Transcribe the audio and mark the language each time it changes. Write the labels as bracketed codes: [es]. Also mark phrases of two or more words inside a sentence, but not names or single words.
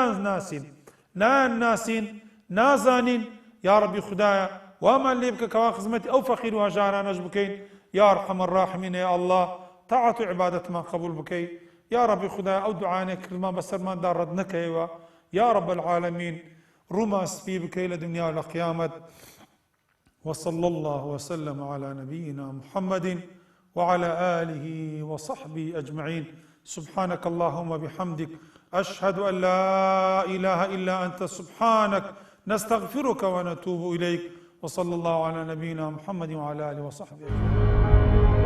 [ckb] ناسین نازانین، [ar] یا ربی [ckb] خدایە وامان لێ بکە کەوا خزمەتی ئەو فەقیر و هەژارانەش بکەین، [ar] یا ئەرحەم الراحمین یا الله [ckb] تاعەت و عیبادەتمان قبول بکەی، [ar] یا ربی [ckb] خدایە ئەو دوعانێک کردمان بەسەرماندا ڕەت نەکەیەوە، [ar] یا رب العالمین [ckb] ڕوومان سپی بکەی لە دنیا و لە قیامەت. [ar] وصلى الله وسلم على نبينا محمد وعلى آله وصحبه أجمعين. سبحانك اللهم وبحمدك أشهد أن لا إله إلا أنت سبحانك نستغفرك ونتوب إليك. وصلى الله على نبينا محمد وعلى آله وصحبه أجمعين.